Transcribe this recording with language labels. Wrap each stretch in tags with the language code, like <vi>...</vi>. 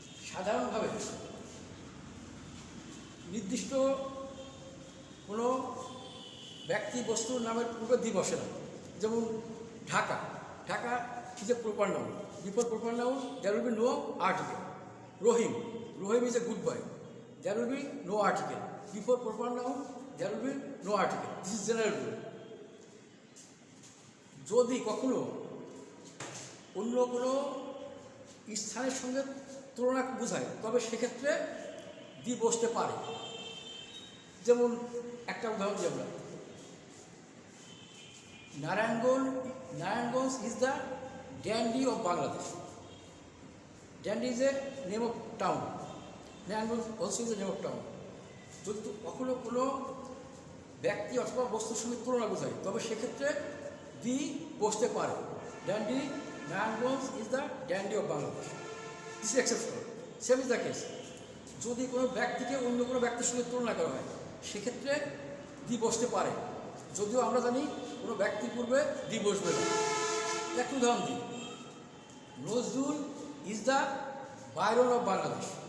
<bn>সাধারণভাবে নির্দিষ্ট কোনো ব্যক্তি বস্তুর নামের পূর্বে দি বসে না। যেমন Dhaka,</bn> <en>Dhaka is a proper noun. Before proper noun there will be no article. Rohim, Rohim is a good boy. There will be no article. Before proper noun there will be no article. This is general rule.</en> <bn>যদি কখনো অন্য কোনো স্থানের সঙ্গে তুলনা বোঝায় তবে সেক্ষেত্রে দি বসতে পারে। যেমন একটা উদাহরণ দিই আমরা,</bn> <en>Narayanganj is the Dandi of Bangladesh. Dandi is a name of town. Nayanganj also is a name of town.</en> <bn>যদি কখনো কোনো ব্যক্তি অথবা বস্তুর সঙ্গে তুলনা বোঝায় তবে সেক্ষেত্রে দি বসতে পারে।</bn> <en>Dandi, Nayanganj is the Dandi of Bangladesh. This is exceptional. Same is the case.</en> <bn>যদি কোনো ব্যক্তিকে অন্য কোনো ব্যক্তির সঙ্গে তুলনা করা হয় সেক্ষেত্রে দি বসতে পারে। যদিও আমরা জানি কোনো ব্যক্তির পূর্বে দি বসবে না। একটু উদাহরণ দিই, Nazrul</bn> <en>Is the Byron of Bangladesh.</en>